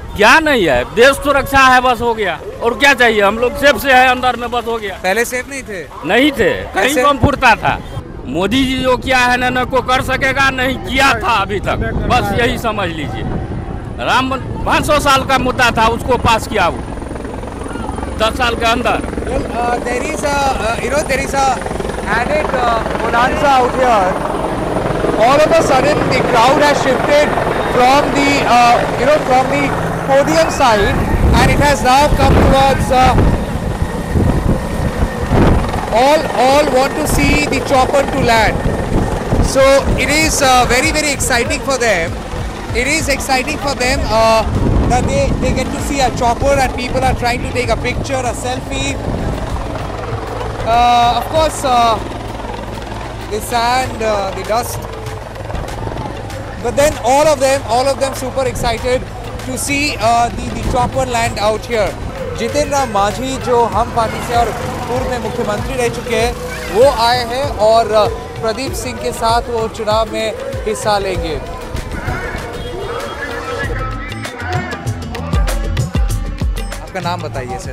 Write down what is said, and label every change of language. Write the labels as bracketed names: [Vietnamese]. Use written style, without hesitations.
[Hindi] क्या नहीं है, देश सुरक्षा है, बस हो गया। और क्या चाहिए, हम लोग सेफ से है अंदर में, बस हो गया। पहले सेफ नहीं थे? नहीं थे, कहीं कम फुरता था। मोदी जी जो किया है न को कर सकेगा, नहीं किया था अभी तक, बस यही समझ लीजिए। राम 500 साल का मुद्दा था, उसको पास किया वो 10 साल के अंदर। [English] There is a added bonanza out here. All of a sudden, the crowd has shifted from the from the podium side, and it has now come towards. All want to see the chopper to land. So it is very exciting for them. It is exciting for them that they get to see a chopper and people are trying to take a picture, a selfie. Of course, the sand, the dust. But then all of them super excited to see the chopper land out here. [Hindi] Jitin Ram Manjhi जो हम party से और पूर्व में मुख्यमंत्री रह चुके हैं, वो आए हैं और प्रदीप सिंह के साथ वो चुनाव में हिस्सा लेंगे। आपका नाम बताइए सर।